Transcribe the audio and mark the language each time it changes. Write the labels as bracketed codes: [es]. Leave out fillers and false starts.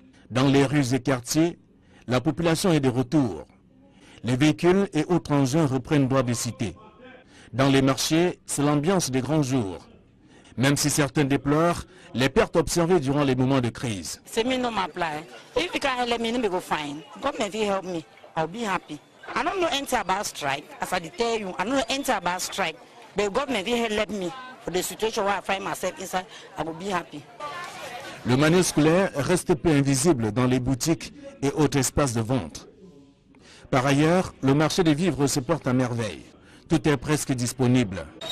[fr] Dans les rues et quartiers, la population est de retour. Les véhicules et autres engins reprennent droit de cité. Dans les marchés, c'est l'ambiance des grands jours. Même si certains déplorent les pertes observées durant les moments de crise. [en] If you can let me go fine. Government will help me. I'll be happy. I don't know anything about strike. As I tell you, I don't know anything about strike. But government will help me. For the situation where I find myself inside, I will be happy. [fr] Le manuel scolaire reste peu invisible dans les boutiques et autres espaces de vente. Par ailleurs, le marché des vivres se porte à merveille. Tout est presque disponible.